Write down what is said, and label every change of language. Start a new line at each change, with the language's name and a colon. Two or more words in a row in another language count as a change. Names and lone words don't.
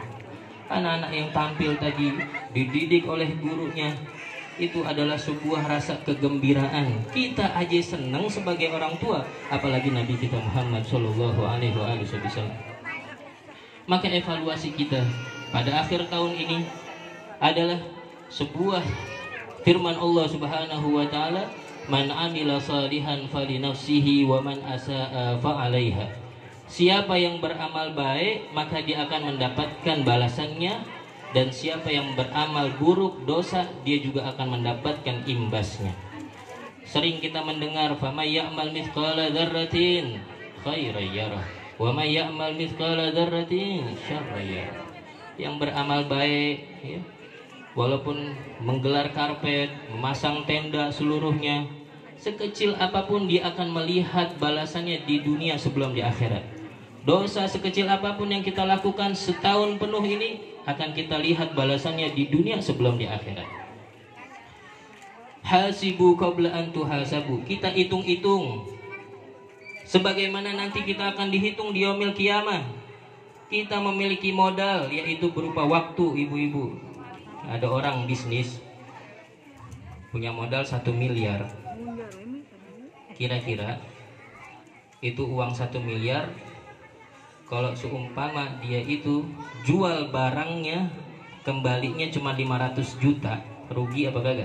Indonesian: Anak-anak yang tampil tadi dididik oleh gurunya, itu adalah sebuah rasa kegembiraan. Kita aja senang sebagai orang tua, apalagi Nabi kita Muhammad
Arabic: صلى الله عليه وسلم.
Indonesian: Maka evaluasi kita pada akhir tahun ini adalah sebuah firman Allah
Arabic: سبحانه وتعالى, "من عمل صالحا فلنفسه ومن أساء فعليها."
Indonesian: Siapa yang beramal baik maka dia akan mendapatkan balasannya, dan siapa yang beramal buruk dosa dia juga akan mendapatkan imbasnya. Sering kita mendengar,
Arabic: "فمن يعمل مثقال ذرة خيرا يره." ومن يعمل مثقال ذرة شرا يره.
Indonesian: Yang beramal baik, ya, walaupun menggelar karpet, memasang tenda seluruhnya, sekecil apapun dia akan melihat balasannya di dunia sebelum di akhirat. Dosa sekecil apapun yang kita lakukan setahun penuh ini akan kita lihat balasannya di dunia sebelum di akhirat.
Arabic: حاسبوا قبل أن تحاسبوا.
Indonesian: Kita hitung-hitung sebagaimana nanti kita akan dihitung di
Arabic: يوم القيامة.
Indonesian: Kita memiliki modal, yaitu berupa waktu, ibu-ibu. Ada orang bisnis punya modal 1 miliar. Kira-kira itu uang 1 miliar, kalau seumpama dia itu jual barangnya, kembalinya cuma 500 juta, rugi apa kagak?